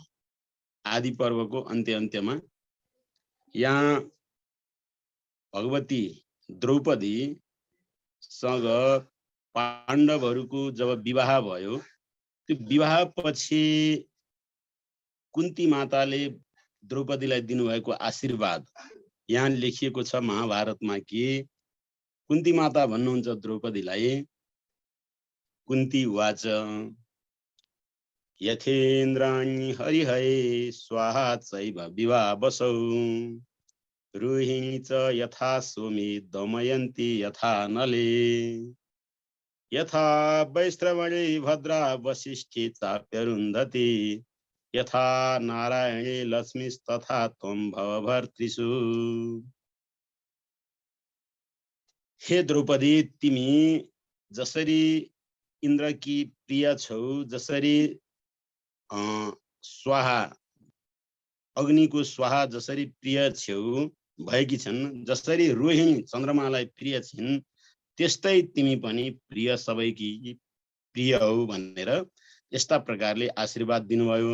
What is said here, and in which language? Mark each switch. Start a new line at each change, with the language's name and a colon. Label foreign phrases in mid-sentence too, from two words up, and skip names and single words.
Nepali: आदि पर्वको अन्त्यमा यहाँ भगवती द्रौपदीसँग पाण्डवहरूको जब विवाह भयो, त्यो विवाह पछि कुन्ती माताले द्रौपदीलाई दिनुभएको आशीर्वाद यहाँ लेखिएको छ महाभारतमा कि कुन्ती माता भन्नुहुन्छ द्रौपदीलाई,
Sanskrit: कुन्ती उवाच यथेन्द्राणि हरिहये स्वाहा चैव विवाहवसौ रोहिणी च यथा सोमे दमयन्ती यथा नले यथा वैश्रवणे भद्रा वसिष्ठे चाप्यरुन्धति यथा नारायणे लक्ष्मीस्तथा त्वं भवभर्तृषु।
Nepali: हे द्रौपदी, तिमी जसरी इन्द्रकी प्रिय छौ, जसरी स्वाहा अग्निको स्वाहा जसरी प्रिय छेउ भएकी छन्, जसरी रोहिणी चन्द्रमालाई प्रिय छिन्, त्यस्तै तिमी पनि प्रिय सबैकी प्रिय हौ भनेर यस्ता प्रकारले आशीर्वाद दिनुभयो।